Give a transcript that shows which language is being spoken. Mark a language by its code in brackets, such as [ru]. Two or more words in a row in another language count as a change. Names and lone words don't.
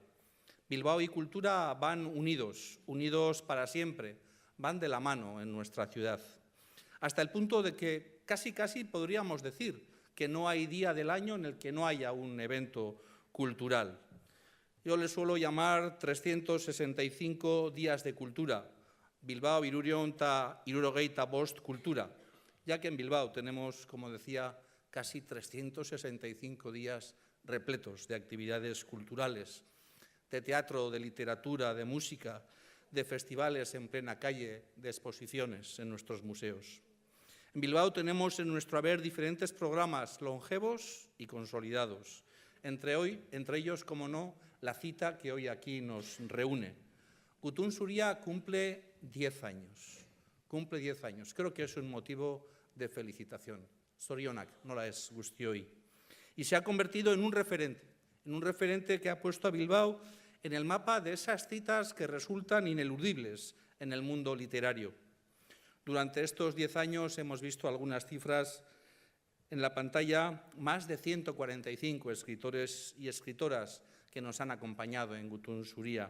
[es] Bilbao y cultura van unidos, unidos para siempre, van de la mano en nuestra ciudad. Hasta el punto de que casi podríamos decir que no hay día del año en el que no haya un evento cultural. Yo le suelo llamar 365 días de cultura. Bilbao hirurehun eta hirurogeita bost cultura, ya que en Bilbao tenemos, como decía, casi 365 días repletos de actividades culturales, de teatro, de literatura, de música, de festivales en plena calle, de exposiciones en nuestros museos. En Bilbao tenemos en nuestro haber diferentes programas longevos y consolidados. Entre ellos, como no, la cita que hoy aquí nos reúne. Gutun Zuria cumple 10 años. Cumple 10 años. Creo que es un motivo de felicitación. [eu] Zorionak, nola ez guztioi. [es] Y se ha convertido en un referente que ha puesto a Bilbao en el mapa de esas citas que resultan ineludibles en el mundo literario. Durante estos 10 años hemos visto algunas cifras en la pantalla, más de 145 escritores y escritoras que nos han acompañado en Gutun Zuria.